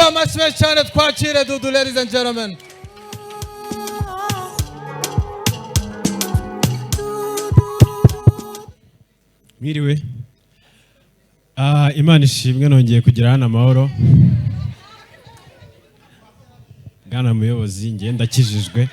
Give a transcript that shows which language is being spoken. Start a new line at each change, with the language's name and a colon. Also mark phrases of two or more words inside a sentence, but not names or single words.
Kinyarwanda: Amashyi cyane twakire Dudu,
English: ladies and gentlemen.
Kinyarwanda: Mwiriwe. Imana ishimwe nongeye kugira hano amahoro. Gana muyobozi ngenda kijijwe.